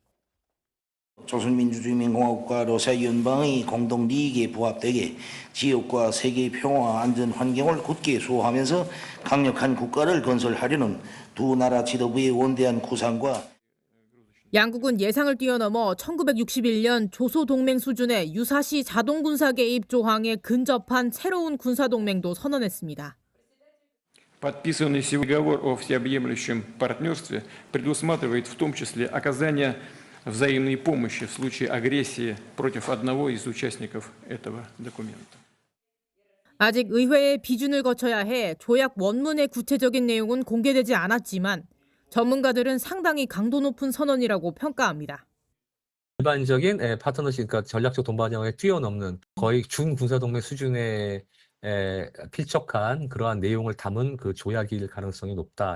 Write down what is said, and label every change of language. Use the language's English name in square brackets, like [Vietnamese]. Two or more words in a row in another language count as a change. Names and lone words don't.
[Korean] 조선민주주의민공화국과 러시아 연방의 공동利益에 부합되게 지역과 세계의 평화와 안전 환경을 굳게 수호하면서 강력한 국가를 건설하려는 두 나라 지도부의 원대한 구상과 양국은 예상을 뛰어넘어 1961년 조소동맹 수준의 유사시 자동군사 개입 조항에 근접한 새로운 군사동맹도 선언했습니다. [Russian] Подписанный сегодня договор о всеобъемлющем партнерстве предусматривает в том числе оказание взаимной помощи в случае агрессии против одного из участников этого документа. [Korean] 아직 의회의 비준을 거쳐야 해 조약 원문의 구체적인 내용은 공개되지 않았지만 전문가들은 상당히 강도 높은 선언이라고 평가합니다. 일반적인 파트너십, 그러니까 전략적 동반형에 뛰어넘는 거의 준군사동맹 수준의 필적한 그러한 내용을 담은 그 조약일 가능성이 높다.